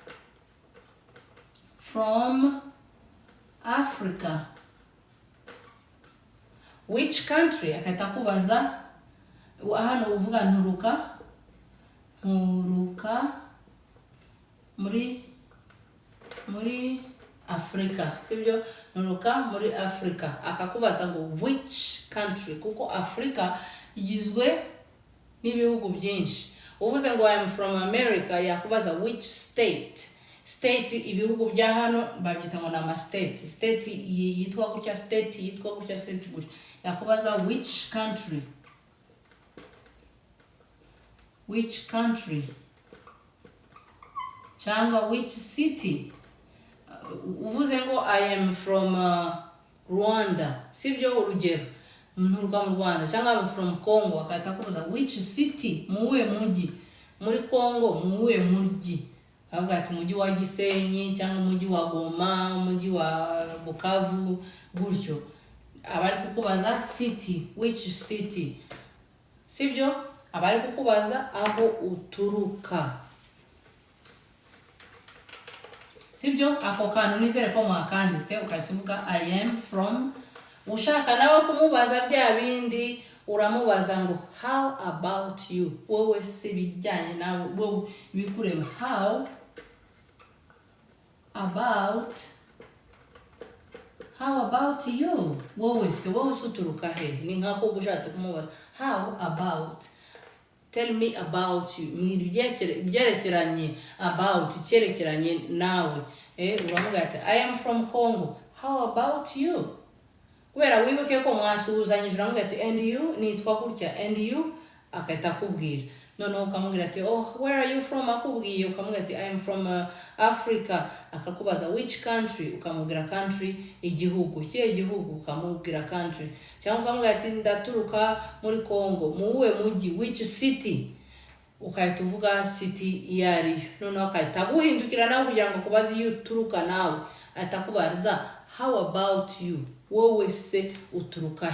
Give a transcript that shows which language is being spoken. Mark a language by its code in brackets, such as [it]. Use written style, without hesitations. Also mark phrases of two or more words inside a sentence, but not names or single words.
[en] from Africa which country [rw] akahita kubaza hano uvuga nturuka muri Africa sibyo nturuka muri Africa akakubaza ngo [en] which country [rw] kuko Africa igizwe n'ibihugu byinshi uvuze ngo [en] I am from America [rw] yakubaza [en] which state [rw] ibihugu bya hano babyita ngo nama state yitwa gutya state gutya yakubaza which country cyangwa [en] which city [rw] uvuze ngo [en] I am from Rwanda [rw] sibyo urugero nturuka mu Rwanda cyangwa [en] I'm from Congo [rw] akahita kubaza [en] which city [rw] muwe mujyi muri Congo muwe mujyi avuga ati umujyi wa Gisenyi cyangwa umujyi wa Goma umujyi wa Bukavu gutyo abari kukubaza [en] city which city [rw] sibyo abari kukubaza aho uturuka sibyo ako kantu nizere ko mwakanditse ukahita uvuga [en] I am from [rw] ushaka nawe kumubaza bya bindi uramubaza ngo [en] how about you [rw] wowe se bijyanye nawe wowe bikureba how [en] about you [rw] wowe se uturuka he ni nkako gushatse kumubaza [en] how about tell me about you [rw] byerekeranye about cyerekeranye nawe uravuga ati [en] I am from Congo how about you? [rw] Kubera wibuke ko mwasuhuzanyije uramubwira ati [en] and you, [rw] nitwa gutya, [en] and you, [rw] akahita akubwira. Noneho ukamubwira ati [en] oh, where are you from? [rw] Akubwiye ukamubwira ati [en] I am from Africa. [rw] Akakubaza [en] which country? [rw] Ukamubwira country, igihugu. Kiye igihugu ukamubwira country. Cyangwa ukamubwira ati ndaturuka muri Congo. Muwe muji, [en] which city? [rw] Ukahita uvuga city yari. Noneho akahita guhindukira nawe kugira ngo kubaza iyo uturuka nawe. [en] Atakubaza how about you? [rw] Wowe se uturuka.